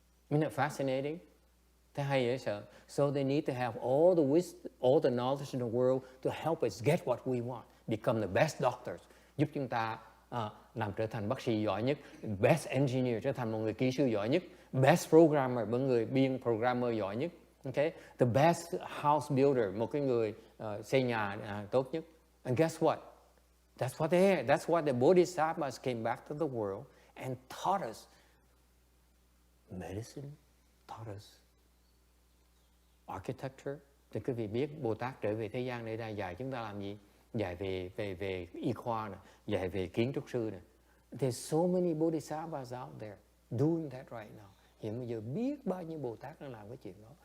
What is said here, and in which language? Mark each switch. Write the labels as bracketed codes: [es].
[en] Isn't it fascinating? [vi] Thế hay dễ sợ. [en] So they need to have all the wisdom, all the knowledge in the world to help us get what we want, become the best doctors, [vi] giúp chúng ta làm trở thành bác sĩ giỏi nhất, [en] best engineer, [vi] trở thành một người kỹ sư giỏi nhất, [en] best programmer, [vi] một người biên programmer giỏi nhất, [en] okay? The best house builder, [vi] một cái người xây nhà tốt nhất. [en] And guess what? That's what they are. That's what the Bodhisattvas came back to the world and taught us. Medicine taught us. Architecture. [vi] Thì quý vị biết Bồ Tát trở về thế gian để ra dạy chúng ta làm gì? Dạy về y khoa này, dạy về kiến trúc sư này. [en] There's so many Bodhisattvas out there doing that right now. [vi] Hiện bây giờ biết bao nhiêu Bồ Tát đang làm cái chuyện đó.